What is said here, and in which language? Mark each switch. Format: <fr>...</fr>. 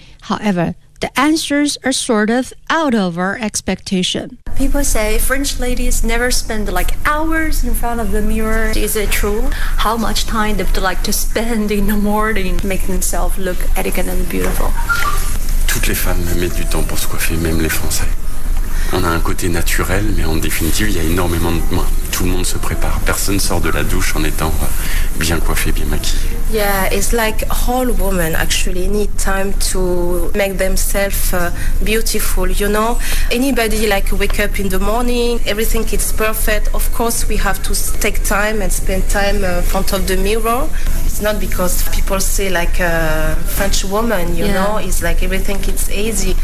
<en>However, the answers are sort of out of our expectation. People say French ladies never spend like hours in front of the mirror. Is it true? How much time they'd like to spend in the morning making themselves look elegant and beautiful?</en> <fr>Toutes les femmes mettent du temps pour se coiffer, même les Français. On a un côté naturel, mais en définitive, il y a énormément de mains. Tout le monde se prépare. Personne sort de la douche en étant bien coiffé, bien maquillé.</fr> <en>Yeah, it's like all women actually need time to make themselves beautiful, you know. Anybody like wake up in the morning, everything is perfect. Of course, we have to take time and spend time in front of the mirror. It's not because people say like a French woman, you know, it's like everything is easy.</en>